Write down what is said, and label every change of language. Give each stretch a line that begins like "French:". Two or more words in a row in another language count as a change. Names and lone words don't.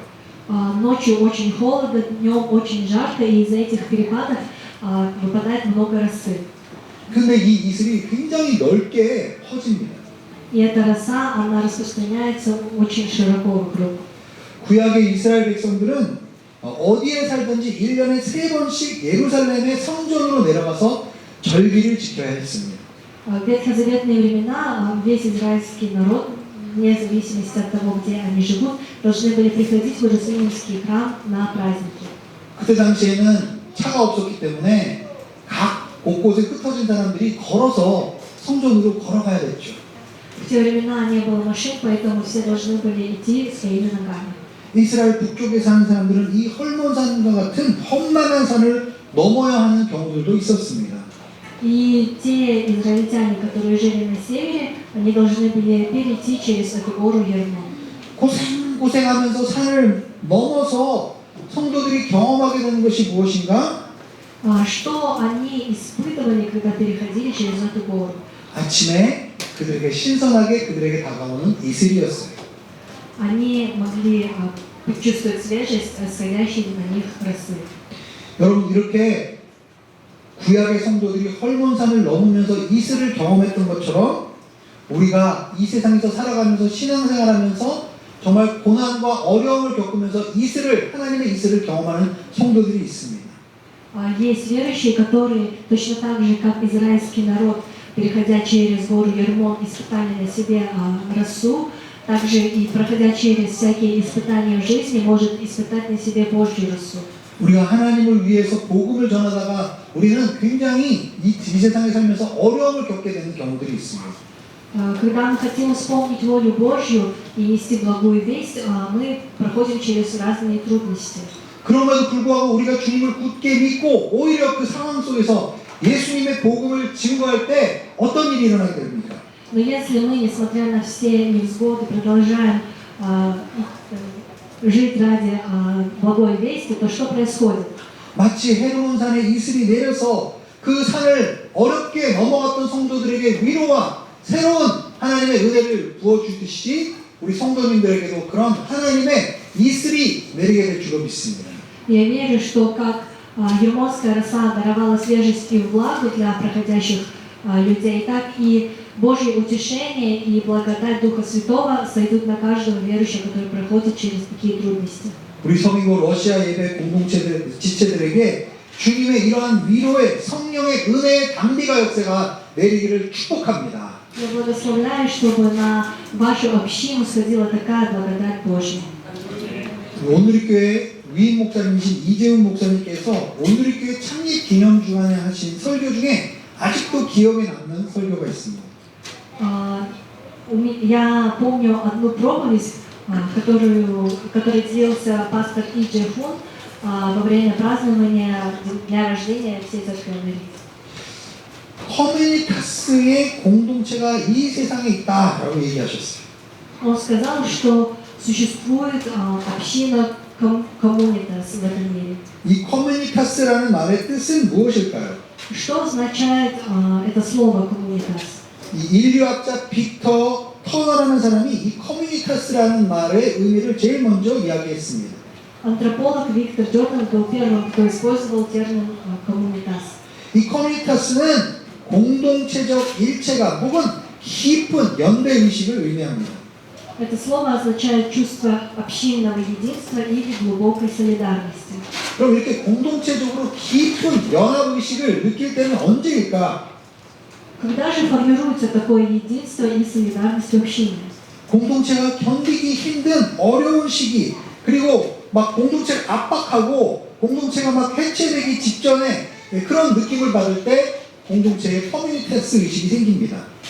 Russian: Ночью очень холодно, днем очень жарко, и из-за этих перепадов выпадает много росы.
Korean: 근데 이 이슬이 굉장히 넓게 퍼집니다.
Russian: И эта роса, она распространяется очень широко вокруг.
Korean: 구약의 이스라엘 백성들은 어디에 살든지 1년에 3번씩 예루살렘의 성전으로 내려가서 절기를 지켜야 했습니다.
Russian: В ветхозаветные времена весь израильский народ, вне зависимости от того, где они живут, должны были приходить в Иерусалимский храм на праздники.
Korean: 그때 당시에는 차가 없었기 때문에 각 곳곳에 흩어진 사람들이 걸어서 성전으로 걸어가야 됐죠.
Russian: В те времена не было машин, поэтому все должны были идти своими ногами.
Korean: 이스라엘 북쪽에 사는 사람들은 이 헐몬산과 같은 험난한 산을 넘어야 하는 경우들도 있었습니다.
Russian: И те израильтяне, которые жили на севере, они должны были перейти через эту гору Ермон.
Korean: 고생하면서 산을 넘어서 성도들이 경험하게 되는 것이 무엇인가?
Russian: Что они испытывали, когда переходили через эту гору?
Korean: 아침에 그들에게 신선하게 그들에게 다가오는 이슬이었어요.
Russian: Они могли почувствовать свежесть, исходящей на них росы.
Korean: 여러분 이렇게 구약의 성도들이 헐몬산을 넘으면서 이슬을 경험했던 것처럼 우리가 이 세상에서 살아가면서 신앙생활하면서 정말 고난과 어려움을 겪으면서 하나님의 이슬을 경험하는 성도들이 있습니다.
Russian: Есть верующие, которые точно так же, как израильский народ, переходя через гору Ермон, испытали на себе росу, также и проходя через всякие испытания в жизни, может испытать на себе Божью росу.
Korean: 우리가 하나님을 위해서 복음을 전하다가 우리는 굉장히 이 세상에 살면서 어려움을 겪게 되는 경우들이 있습니다.
Russian: Когда мы хотим исполнить волю Божью и нести благую весть, мы проходим через разные трудности.
Korean: 그럼에도 불구하고 우리가 주님을 굳게 믿고 오히려 그 상황 속에서 예수님의 복음을 증거할 때 어떤 일이 일어나게 됩니까?
Russian: Но если мы, несмотря на все невзгоды, продолжаем жить ради благой вести, то что происходит?
Korean: 마치 헤르몬산에 이슬이 내려서 그 산을 어렵게 넘어갔던 성도들에게 위로와 새로운 하나님의 은혜를 부어주듯이 우리 성도님들에게도 그런 하나님의 이슬이 내리게 될 줄로 믿습니다.
Russian: Я верю, что как Ермонская роса даровала свежесть и влагу для проходящих людей, так и Божье утешение и благодать Духа Святого сойдут на каждого верующего, который проходит через такие трудности.
Korean: 우리 서민고 러시아 예배 공동체들 지체들에게 주님의 이러한 위로의 성령의 은혜의 담비가 역사가 내리기를 축복합니다.
Russian: Я благословляю, чтобы на вашу общину сходила такая благодать Божья.
Korean: 오늘의 교회 위임 목사님이신 이재훈 목사님께서 오늘의 교회 창립 기념 주간에 하신 설교 중에 아직도 기억에 남는 설교가 있습니다.
Russian: Я помню одну проповедь, которой делился пастор Иджи Хун во время празднования дня рождения всей церкви Америки.
Korean: 커뮤니타스의 공동체가 이 세상에 있다라고 얘기하셨어요.
Russian: Он сказал, что существует община коммунитас в этом мире.
Korean: 이 커뮤니타스라는 말의 뜻은 무엇일까요?
Russian: Что означает это слово коммунитас?
Korean: 이 인류학자 빅터 터너라는 사람이 이 커뮤니타스라는 말의 의미를 제일 먼저 이야기했습니다.
Russian: Антрополог Виктор Джордан был первым, кто использовал термин коммунитас.
Korean: 이 커뮤니타스는 공동체적 일체감 혹은 깊은 연대 의식을 의미합니다.
Russian: Это слово означает чувство общинного единства или глубокой солидарности.
Korean: 그럼 이렇게 공동체적으로 깊은 연합 의식을 느낄 때는 언제일까?
Russian: Когда же формируется такое единство и солидарность в общине?
Korean: 공동체가 견디기 힘든 어려운 시기, 그리고 막 공동체를 압박하고 공동체가 막 해체되기 직전에 그런 느낌을 받을 때 공동체의 커뮤니타스 의식이 생깁니다.